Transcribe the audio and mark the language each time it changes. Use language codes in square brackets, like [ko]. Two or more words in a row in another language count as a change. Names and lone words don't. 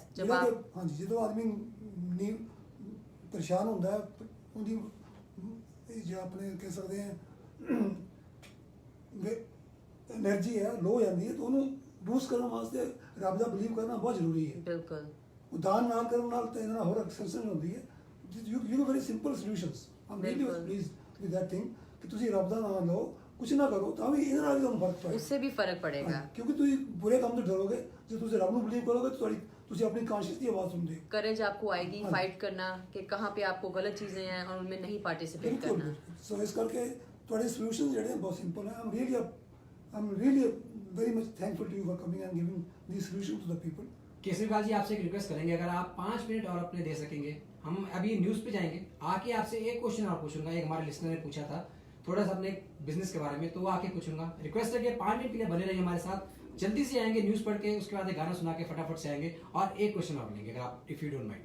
[pa] ਹਾਂਜੀ, ਜਦੋਂ ਆਦਮੀ ਨੀ ਪਰੇਸ਼ਾਨ ਹੁੰਦਾ ਹੈ, ਉਹਦੀ ਜਿਹੜਾ ਆਪਣੇ ਕਹਿ ਸਕਦੇ ਹਾਂ એનર્ਜੀ ਹੈ ਲੋ ਹੋ ਜਾਂਦੀ ਹੈ, ਤਾਂ ਉਹਨੂੰ ਬੂਸਟ ਕਰਨ ਵਾਸਤੇ ਰੱਬ ਦਾ ਬਲੀਵ ਕਰਨਾ ਬਹੁਤ ਜ਼ਰੂਰੀ ਹੈ. ਬਿਲਕੁਲ. ਦਾਨ ਨਾਲ ਕਰਨ ਨਾਲ ਤਾਂ ਇਹਨਾਂ ਨਾਲ ਹੋਰ ਐਕਸੈਸ਼ਨ ਹੁੰਦੀ ਹੈ. [en] you very simple solutions. I'm really pleased with that thing [pa] ਕਿ ਤੁਸੀਂ ਰੱਬ ਦਾ ਨਾਮ ਲਓ, ਕੁਛ ਨਾ ਕਰੋ, ਤਾਂ ਵੀ ਇਹਦੇ ਨਾਲ ਵੀ ਤੁਹਾਨੂੰ ਫਰਕ ਪਏਗਾ. [ur] اس سے بھی فرق پڑے گا. [pa] ਕਿਉਂਕਿ ਤੁਸੀਂ ਬੁਰੇ ਕੰਮ ਤੋਂ ਡਰੋਗੇ, ਜੇ ਤੁਸੀਂ ਰੱਬ ਨੂੰ ਬਲੀਵ ਕਰੋਗੇ ਤਾਂ ਤੁਸੀਂ [ur] اپنی کانشیس کی آواز سنتے ہو. کریج آپ کو آئے گی فائٹ کرنا کہ کہاں پہ آپ کو غلط چیزیں ہیں اور ان میں نہیں پارٹیسپیٹ کرنا. سو اس کر کے تھوڑے سولوشن جڑے ہیں بہت سمپل ہیں. [en] I'm really very much thankful to you for coming and giving these solutions to the people. [ur] کیسربال جی, آپ سے ایک ریکویسٹ کریں گے, اگر آپ 5 منٹ اور اپنے دے سکیں گے. ہم ابھی نیوز پہ جائیں گے, آ کے آپ سے ایک کوشچن اور پوچھوں گا. ایک ہمارے لسنر نے پوچھا تھا تھوڑا سا اپنے بزنس کے بارے میں, تو وہ آ کے پوچھوں گا. ریکویسٹ ہے کہ 5 منٹ کے لیے بنے رہیے ہمارے ساتھ. جلدی سے آئیں گے, نیوز پڑھ کے, اس کے بعد ایک گانا سنا کے فٹافٹ سے آئیں گے اور ایک کوشچن اور لیں گے اگر آپ [en] if you don't mind.